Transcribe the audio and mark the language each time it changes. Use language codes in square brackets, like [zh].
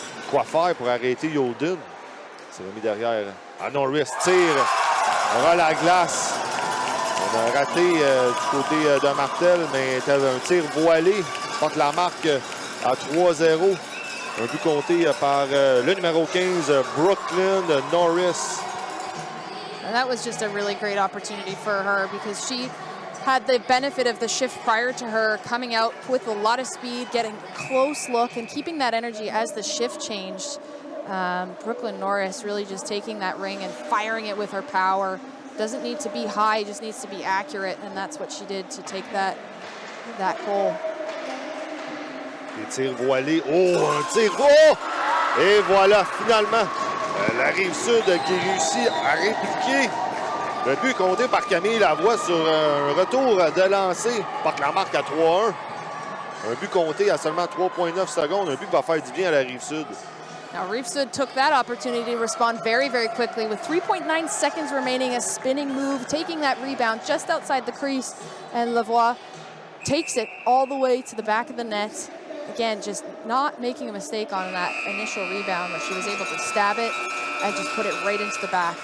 [fr] Quoi faire pour arrêter Youlden? C'est remis derrière. Ah, Norris tire. Ras la glace. On a raté du côté de Martel, mais c'était un tir voilé. Porte la marque à 3-0. Un but compté par le numéro 15, Brooklyn Norris. [en] And that was just a really great opportunity for her because she had the benefit of the shift prior to her coming out with a lot of speed, getting a close look and keeping that energy as the shift changed. Brooklyn Norris really just taking that ring and firing it with her power. Doesn't need to be high, just needs to be accurate, and that's what she did to take that goal. [fr] Les tirs voilés. Oh, un tir. Oh! Et voilà, finalement, la Rive-Sud qui réussit à répliquer le but compté par Camille Lavoie sur un retour de lancer. Porte la marque à 3-1. Un but compté à seulement 3,9 secondes. Un but qui va faire du bien à la Rive-Sud. [en] Now, Rive-Sud took that opportunity to respond very, very quickly with 3.9 seconds remaining, a spinning move, taking that rebound just outside the crease, and Lavoie takes it all the way to the back of the net. Again, just not making a mistake on that initial rebound where she was able to stab it and just put it right into the back.